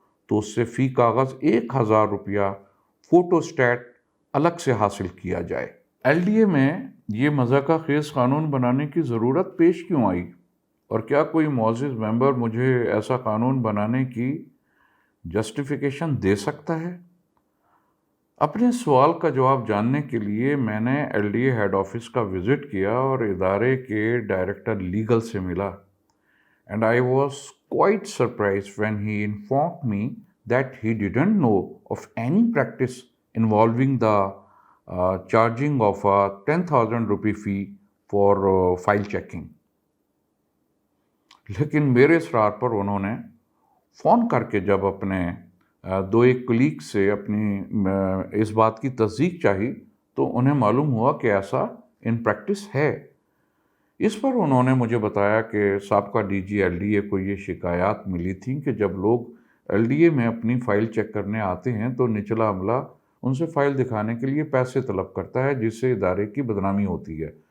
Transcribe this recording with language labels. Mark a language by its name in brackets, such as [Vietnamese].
[Urdu] تو اس سے فی کاغذ 1,000 روپیہ فوٹو اسٹیٹ الگ سے حاصل کیا جائے۔ LDA میں یہ مضحکہ خیز قانون بنانے کی ضرورت پیش کیوں آئی، اور کیا کوئی معزز ممبر مجھے ایسا قانون بنانے کی جسٹیفیکیشن دے سکتا ہے؟ اپنے سوال کا جواب جاننے کے لیے میں نے L D A head office کا وزٹ کیا اور ادارے کے ڈائریکٹر لیگل سے ملا. [English] And I was quite surprised when he informed me that he didn't know of any practice involving the charging of a 10,000 rupee fee for file checking. [Urdu] لیکن میرے اصرار پر انہوں نے فون کر کے جب اپنے دو ایک کلیگ سے اپنی اس بات کی تصدیق چاہی تو انہیں معلوم ہوا کہ ایسا ان پریکٹس ہے. اس پر انہوں نے مجھے بتایا کہ سابقہ D جی L D A کو یہ شکایات ملی تھیں کہ جب لوگ ایل ڈی اے میں اپنی فائل چیک کرنے آتے ہیں تو نچلا عملہ ان سے فائل دکھانے کے لیے پیسے طلب کرتا ہے، جس سے ادارے کی بدنامی ہوتی ہے.